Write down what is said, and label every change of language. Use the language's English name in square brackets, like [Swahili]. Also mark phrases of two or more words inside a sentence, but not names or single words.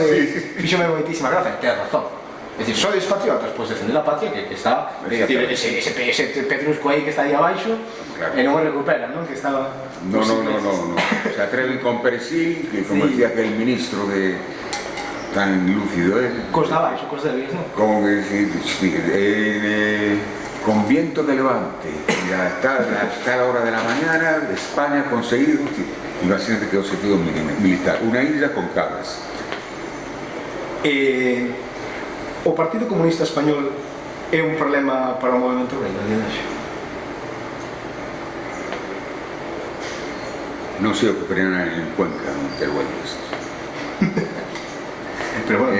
[Galician] Fixome moitísima gracia, tens razón. É dicir, sois patriotas, pois defender a patria que está, ese pedrusco aí que está aí abaixo e non o recuperan, non? [Spanish] Non, se atreven con Persil, que como decía aquel ministro tan lúcido, [Galician] cos da baixo, cos deles, non? [Spanish] Como que con viento de levante hasta la hora de la mañana España ha conseguido, imagínate que objetivo militar, una isla con cabras. [Galician] O Partido Comunista Español é un problema para o movimento obrero de hoxe? Non sei o que operan en Cuenca, en Teruel. Pero bueno,